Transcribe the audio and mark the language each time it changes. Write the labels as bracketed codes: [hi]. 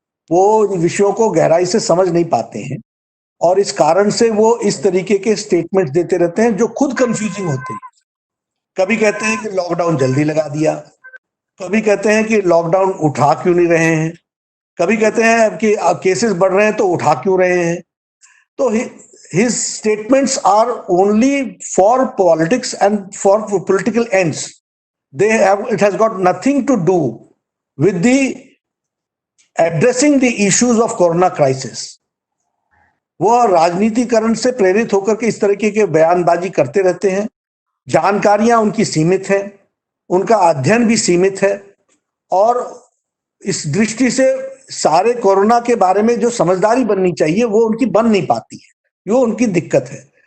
[hi] वो इन विषयों को गहराई से समझ नहीं पाते हैं और इस कारण से वो इस तरीके के स्टेटमेंट देते रहते हैं जो खुद कंफ्यूजिंग होते हैं। कभी कहते हैं कि लॉकडाउन जल्दी लगा दिया, कभी कहते हैं कि लॉकडाउन उठा क्यों नहीं रहे हैं, कभी कहते हैं कि केसेस बढ़ रहे हैं तो उठा क्यों रहे हैं। [en] तो his statements are only for politics and for political ends. It has got nothing to do with the addressing the issues of corona crisis. [hi] वो राजनीतिकरण से प्रेरित होकर के इस तरीके के बयानबाजी करते रहते हैं। जानकारियां उनकी सीमित है, उनका अध्ययन भी सीमित है, और इस दृष्टि से सारे कोरोना के बारे में जो समझदारी बननी चाहिए वो उनकी बन नहीं पाती है, वो उनकी दिक्कत है।